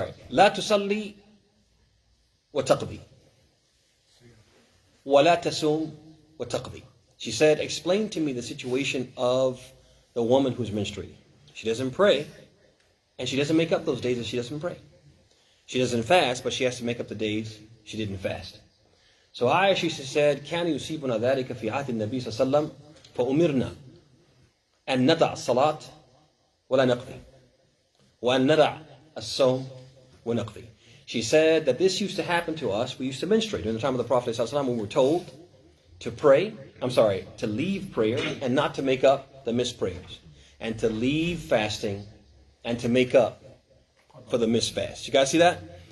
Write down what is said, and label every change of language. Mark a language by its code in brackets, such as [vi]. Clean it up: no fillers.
[ar] لا تصلي وتقضي ولا تصوم وتقضي. [en] She said, explain to me the situation of the woman who's menstruating. She doesn't pray, and she doesn't make up those days that she doesn't pray. She doesn't fast, but she has to make up the days she didn't fast. So Aisha said, [ar] كان يصيبنا ذلك في عهد النبي صلى الله عليه وسلم فأمرنا أن ندع الصلاة ولا نقضي وأن ندع الصوم ونقضي. [en] She said that this used to happen to us. We used to menstruate during the time of the Prophet ﷺ, when we were told to leave prayer and not to make up the missed prayers, and to leave fasting and to make up for the missed fast. You guys see that?